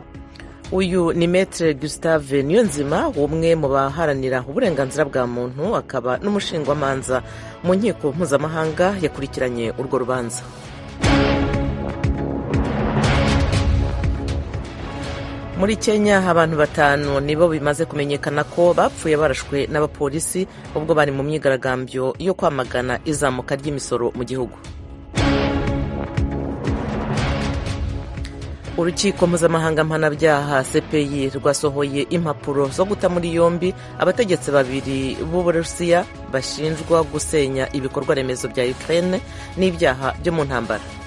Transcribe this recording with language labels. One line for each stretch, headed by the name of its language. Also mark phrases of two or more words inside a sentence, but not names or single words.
Kinyarwanda: Uyu ni Maître Gustave Niyonzima, umwe mu baharanira uburenganzira bwa muntu, akaba n'umushingwamanza mu nkiko mpuzamahanga yakurikiranye urwo rubanza. Muri Kenya abantu 5 nibo bimaze kumenyekana ko bapfuye barashwe n'abapolisi ubwo bari mu myigaragambyo yo kwamagana izamuka ry'imisoro mu gihugu. Urukiko mpuzamahanga mpanabyaha CPI rwasohoye impapuro zo guta muri yombi abategetsi babiri b'Uburusiya bashinjwa gusenya ibikorwa remezo bya Ukraine n'ibyaha byo mu ntambara.